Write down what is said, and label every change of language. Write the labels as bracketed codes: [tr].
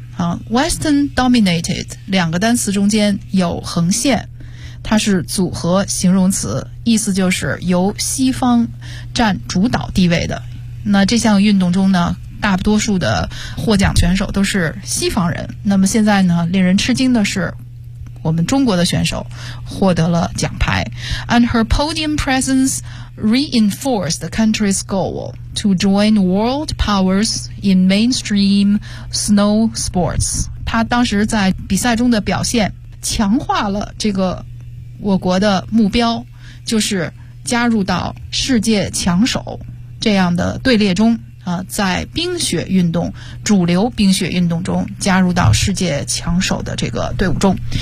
[zh] 好， Western dominated 两个单词中间有横线，它是组合形容词，意思就是由西方占主导地位的。那这项运动中呢大多数的获奖选手都是西方人。那么现在呢，令人吃惊的是我们中国的选手获得了奖牌。 [en] And her podium presence reinforced the country's goal to join world powers in mainstream snow sports. [zh] 她当时在比赛中的表现强化了这个我国的目标，就是加入到世界强手这样的队列中啊，在冰雪运动主流冰雪运动中加入到世界强手的这个队伍中。